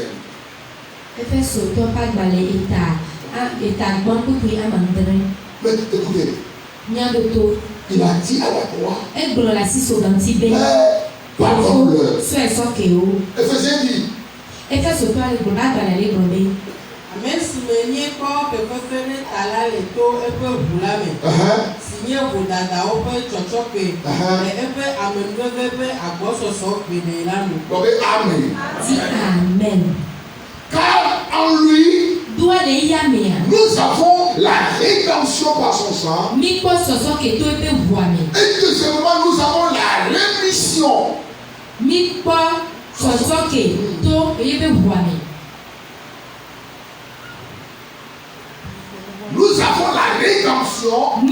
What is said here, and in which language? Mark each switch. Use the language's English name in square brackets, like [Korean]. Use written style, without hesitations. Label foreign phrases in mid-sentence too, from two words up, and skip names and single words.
[French] Mais écoutez, il a dit à la croix, pardonne-leur. Éphésiens dit, Amen. [Ewe] menye kɔ pɛpɛpɛ ne ta la le to eƒe ʋu la me. Si nye ʋudadawo ƒe tsɔtsɔke le eƒe amenuveve ƒe agbɔsɔsɔ geɖe la me. [French] Amen. Dis amen. Car en lui, nous avons la rédemption par son sang. Et deuxièmement, nous avons la rémission. Nous avons la rédemption.